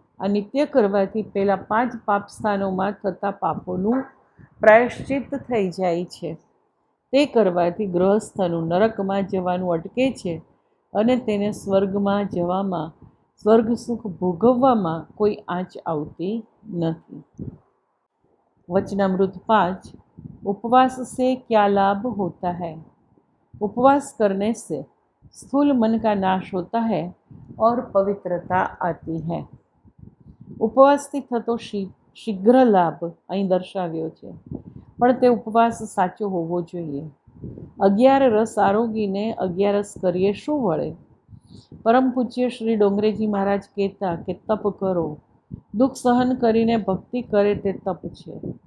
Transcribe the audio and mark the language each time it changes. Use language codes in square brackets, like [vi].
[gu] આ નિત્ય કરવાથી પહેલાં 5 પાપસ્થાનોમાં થતા પાપોનું પ્રાયશ્ચિત થઈ જાય છે. તે કરવાથી ગૃહસ્થનું નરકમાં જવાનું અટકે છે અને તેને સ્વર્ગમાં જવામાં, સ્વર્ગ સુખ ભોગવવામાં કોઈ આંચ આવતી નથી. [hi] वचनामृत 5. उपवास से क्या लाभ होता है. उपवास करने से स्थूल मन का नाश होता है और पवित्रता आती है. [gu] ઉપવાસથી થતો શીઘ્ર લાભ અહીં દર્શાવ્યો છે, પણ તે ઉપવાસ સાચો હોવો જોઈએ. 11 રસ આરોગીને 11 કરીએ શું વળે. પરમ પૂજ્ય શ્રી ડોંગરેજી મહારાજ કહેતા કે તપ કરો, દુઃખ સહન કરીને ભક્તિ કરે તે તપ છે.